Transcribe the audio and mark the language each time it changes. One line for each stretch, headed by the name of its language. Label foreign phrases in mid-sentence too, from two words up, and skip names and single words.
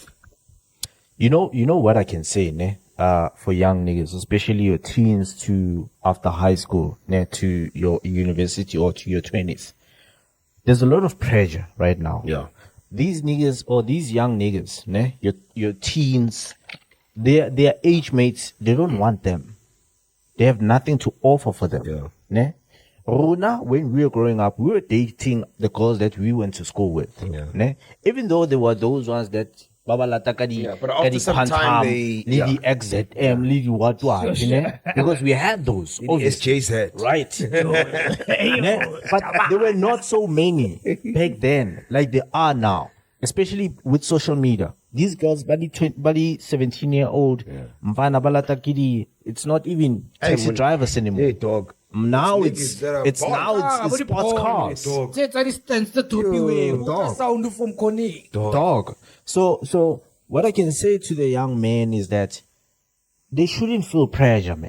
English: You know what I can say, ne? For young niggas, especially your teens to after high school, ne, to your university or to your 20s. There's a lot of pressure right now. Yeah. These niggas or these young niggas, ne, your teens, their age mates, they don't want them. They have nothing to offer for them. Yeah. Ne? Rona, when we were growing up, we were dating the girls that we went to school with. Yeah. Ne? Even though there were those ones that but after some time they Lady XZM, Lady what, because we had those. SJ said. Right. Ne? But there were not so many back then like they are now, especially with social media. These girls, buddy 17-year-old,
Southern Sotho: mfana balata kidi,
English: it's not even taxi drivers anymore. Hey, dog. Now It's it's sports cars. Dog. So what I can say to the young men is that they shouldn't feel pressure, man.